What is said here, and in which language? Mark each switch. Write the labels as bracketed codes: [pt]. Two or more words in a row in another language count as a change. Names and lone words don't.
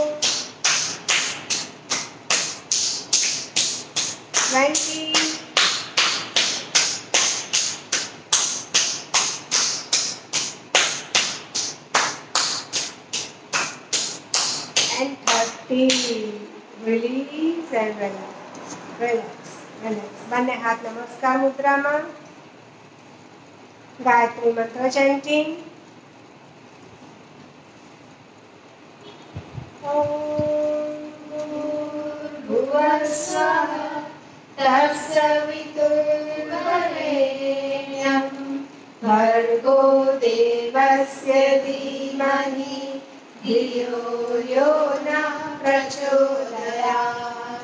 [en] 20. And 30. Release and relax. Relax. Relax. [gu] બંને હાથ નમસ્કાર મુદ્રામાં. ગાયત્રી મંત્ર chanting. [sa] भुवस्वः तत्सवितुर्वरेण्यं भर्गो देवस्य धीमहि धियो यो नः प्रचोदयात्.